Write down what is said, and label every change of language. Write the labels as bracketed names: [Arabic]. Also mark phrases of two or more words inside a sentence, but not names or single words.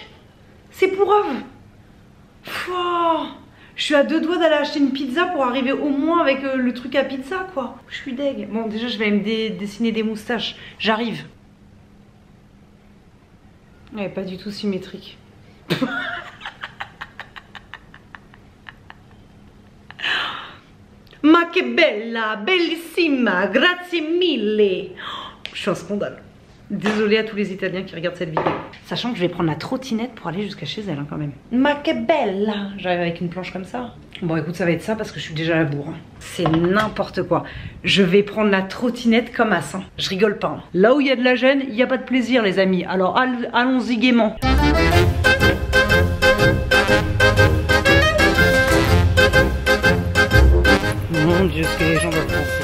[French] C'est pour œuvre. Je suis à 2 doigts d'aller acheter une pizza pour arriver au moins avec le truc à pizza, quoi. Je suis deg. Bon, déjà, je vais me dessiner des moustaches. J'arrive. Ouais, pas du tout symétrique. [Italian] Ma che bella, bellissima, grazie mille. [French] Je suis un scandale. Désolée à tous les Italiens qui regardent cette vidéo. Sachant que je vais prendre la trottinette pour aller jusqu'à chez elle, hein, quand même. [Italian] Ma che bella. [French] J'arrive avec une planche comme ça. Bon, écoute, ça va être ça parce que je suis déjà à la bourre. C'est n'importe quoi. Je vais prendre la trottinette comme as. Hein. Je rigole pas. Hein. Là où il y a de la gêne, il n'y a pas de plaisir, les amis. Alors allons-y gaiement. Mon Dieu, ce que les gens doivent penser.